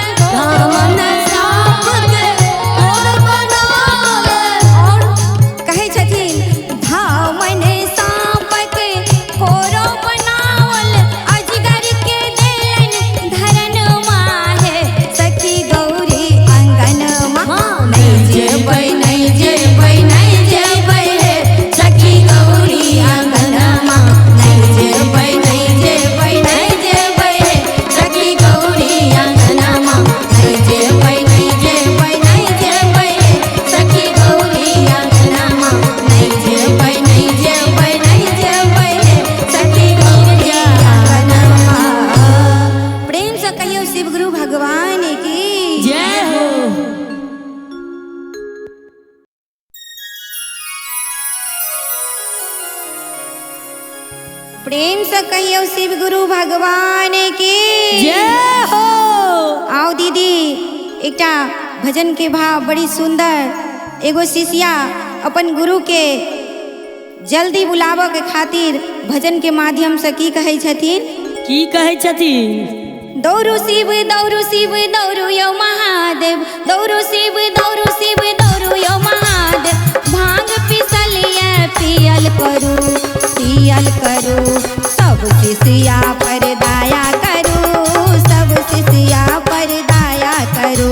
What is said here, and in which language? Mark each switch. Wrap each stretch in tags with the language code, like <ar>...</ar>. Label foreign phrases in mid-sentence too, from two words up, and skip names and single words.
<mai>धामन सांप के कोरो बनावला। और कहे छथिन धामन सांप के कोरो बनावल अजगर के देलन धरनमा है सखी गौरी अंगनमा नहीं जेबै नहीं जेबै नहीं जेबै हे सखी गौरी अंगनमा नहीं जेबै नहीं जेबै नहीं जेबै हे सखी गौरी अंगनमा नहीं जेबै नहीं जेबै नहीं जेबै हे सखी गौरी अंगनमा नहीं जेबै नहीं जेबै नहीं जेबै हे सखी गौरी अंगनमा। प्रेम से कहियो शिव गुरु भगवान की जय हो। प्रेम से कहियो शिव गुरु भगवान की जय हो। आओ दीदी एकटा भजन के भाव बड़ी सुंदर एगो शिष्या अपन गुरु के जल्दी बुलाबऽ के खातिर भजन के माध्यम से की कहै छथिन की कहै छथिन दौड़ू शिव दौड़ू यौ महादेव दौड़ू शिव दौड़ू यौ महादेव भांग पिसलिए पियल करू सब शिष्या पर दया करू सब शिष्या पर दया करू</mai>